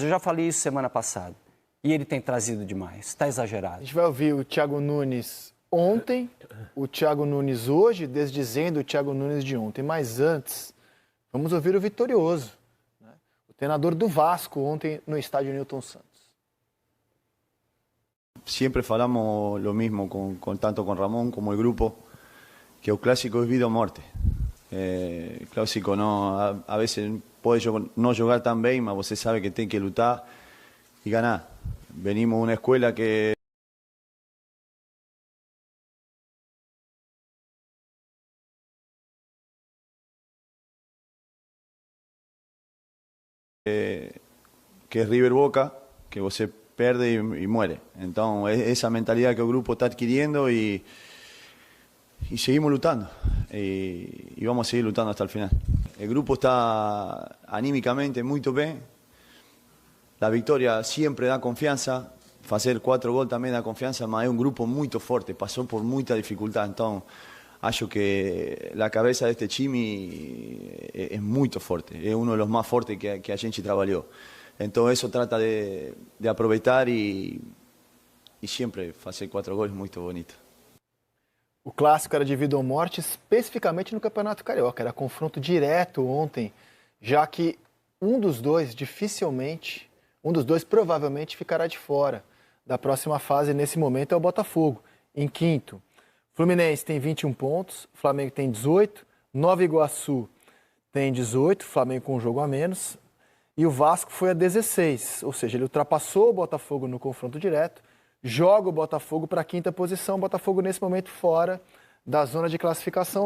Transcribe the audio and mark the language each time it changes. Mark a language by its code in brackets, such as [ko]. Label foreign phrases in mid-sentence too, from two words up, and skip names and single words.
[pt] Eu já falei isso semana passada. E ele tem trazido demais, está exagerado. A gente vai ouvir o Thiago Nunes ontem, o Thiago Nunes hoje, desdizendo o Thiago Nunes de ontem. Mas antes, vamos ouvir o vitorioso, né? O treinador do Vasco ontem no estádio Newton Santos. [es] Siempre falamos lo mismo, tanto con Ramón como el grupo, que o clásico es [pt] vida o morte. [es] El clásico no, a veces puede no jugar tan bien, [pt] mas você sabe que tem que lutar [es] y ganar. Venimos de una escuela que es River Boca, que [pt] você perde [es] y muere. Entonces, esa mentalidad que el grupo está adquiriendo y seguimos lutando. Y vamos a seguir lutando hasta el final. El grupo está anímicamente muy bien. La victoria siempre da confianza, hacer 4 goles también da confianza, mas es un grupo muy fuerte, pasó por mucha dificultad, entonces acho que la cabeza de este time es muy fuerte, es uno de los más fuertes que [pt] a gente [es] trabajó. Entonces eso trata de aprovechar y siempre hacer 4 goles muy bonito. [pt] O clássico era de vida ou morte, especificamente no Campeonato Carioca, era confronto direto ontem, já que um dos dois provavelmente ficará de fora da próxima fase. Nesse momento é o Botafogo, em quinto. Fluminense tem 21 pontos, Flamengo tem 18, Nova Iguaçu tem 18, Flamengo com um jogo a menos, e o Vasco foi a 16, ou seja, ele ultrapassou o Botafogo no confronto direto, joga o Botafogo para a quinta posição, o Botafogo nesse momento fora da zona de classificação.